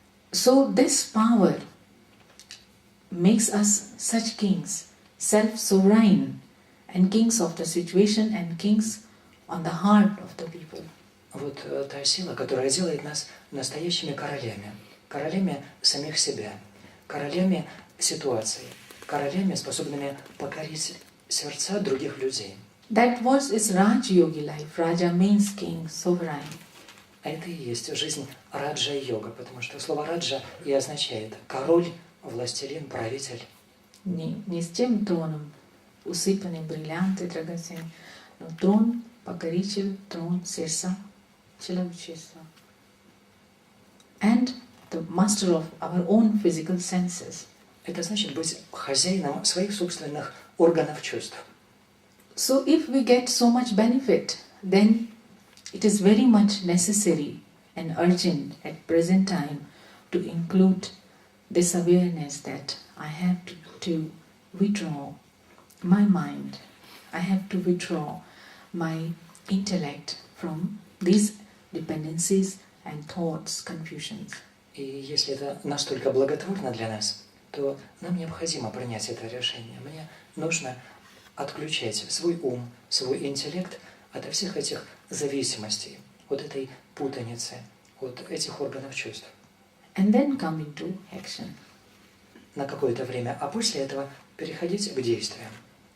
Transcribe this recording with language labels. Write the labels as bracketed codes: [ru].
[en] So this power makes us such kings, self-sovereign, and kings of the situation and kings on the heart of the people. [ru] Вот та сила, которая делает нас настоящими королями, королями самих себя, королями ситуаций, королями, способными покорить сердца других людей. [en] That was is Raj Yogi life. Raja means king, sovereign. [ru] А это и есть жизнь раджа-йога, потому что слово раджа и означает король, властелин, правитель. Не с тем троном, усыпанным бриллианты драгоценными, но трон покоритель, трон сердца человечества. [en] And the master of our own physical senses. [ru] Это значит быть хозяином своих собственных органов чувств. [en] So if we get so much benefit, then it is very much necessary and urgent at present time to include this awareness that I have to withdraw my mind, I have to withdraw my intellect from these dependencies and thoughts, confusions. [ru] И если это настолько благотворно для нас, то нам необходимо принять это решение. Мне нужно отключать свой ум, свой интеллект от всех этих зависимостей, от этой путаницы, от этих органов чувств. [en] And then come into action. [ru] На какое-то время, а после этого переходить к действиям.